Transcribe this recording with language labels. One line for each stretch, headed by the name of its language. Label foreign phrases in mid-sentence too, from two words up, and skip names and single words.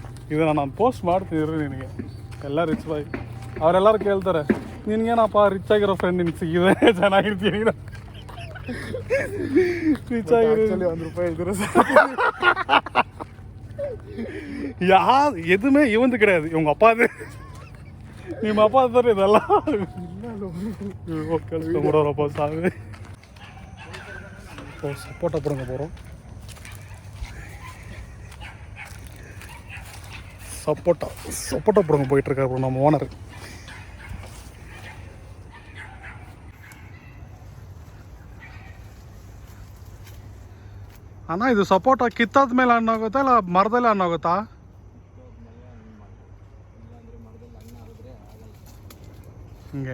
Kannada: ಇದನ್ನು ನಾನು ಪೋಸ್ಟ್ ಮಾಡ್ತಿದ್ರು ನಿನಗೆ. ಎಲ್ಲ
English: rich boy
Kannada: ಅವರೆಲ್ಲರೂ ಕೇಳ್ತಾರೆ, ನಿನ್ಗೇನಪ್ಪ ರಿಚ್ ಆಗಿರೋ ಫ್ರೆಂಡ್ ನಿನ್ಗೆ ಸಿಗಿದೆ, ಚೆನ್ನಾಗಿರ್ತೀನಿ ರಿಚ್ ಆಗಿರೋ ₹1 ಇದ್ರೆ
Tamil: எதுவுமே இவந்து கிடையாது, இவங்க அப்பா அது.
Kannada: ನಿಮ್ಮ ಅಪ್ಪ ಅಂತಾರೆ ಇದೆಲ್ಲ.
Tamil: கேளுப்பா சாமி. சப்போட்டா போடுங்க போகிறோம். சப்போட்டா போடுங்க போயிட்டுருக்காரு நம்ம ஓனர்.
Kannada: ಅಣ್ಣ ಇದು ಸಪೋಟ ಕಿತ್ತಾದ ಮೇಲೆ ಹಣ್ಣಾಗುತ್ತಾ ಇಲ್ಲ ಮರದಲ್ಲಿ ಹಣ್ಣಾಗುತ್ತಾ? ಹಿಂಗೆ